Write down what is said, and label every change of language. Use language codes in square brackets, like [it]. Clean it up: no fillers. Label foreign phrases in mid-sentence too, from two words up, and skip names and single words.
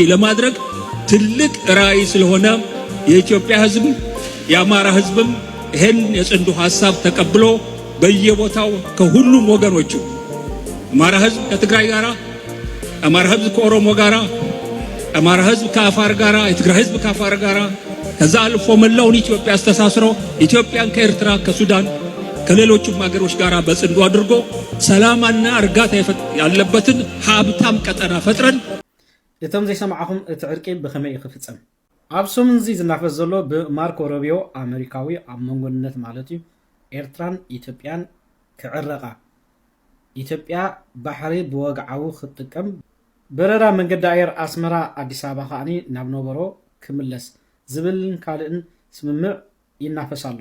[am] ለማድረግ ትልቅ ራዕይ ስለሆነ የኢትዮጵያ ህዝብ የአማራ ህዝብም ይሄን የጽንዶ ሐሳብ ተቀብሎ በየቦታው ከሁሉም ወገኖቹ አማራ ህዝብ ከትግራይ ጋራ፣ አማራ ህዝብ ከኦሮሞ ጋራ፣ አማራ ህዝብ ከአፋር ጋራ፣ የትግራይ ህዝብ ከአፋር ጋራ ከዛ አልፎ መላውን ኢትዮጵያ አስተሳስሮ ኢትዮጵያን ከኤርትራ ከሱዳን ከሌሎችም ሀገሮች ጋራ በጽንዶ አድርጎ ሰላምና እርጋታ ያለበትን ሀብታም ቀጠና ፈጥረን [ti] እቶም ዘይሰማዕኹም እቲ ዕርቂ ብኸመይ ይኽፍጸም ኣብ ሰሙን እዚ ዝናፈስ ዘሎ ብማርኮ ሮቢዮ ኣሜሪካዊ ኣብ መንጎነት ማለት እዩ ኤርትራን ኢትዮጵያን ክዕረቓ ኢትዮጵያ ባሕሪ ብወግዓዊ ክትጥቀም በረራ መንገዲ ኣየር ኣስመራ ኣዲስ ኣበባ ከዓኒ ናብ ነበሮ ክምለስ ዝብልን ካልእን ስምምዕ ይናፈስ ኣሎ።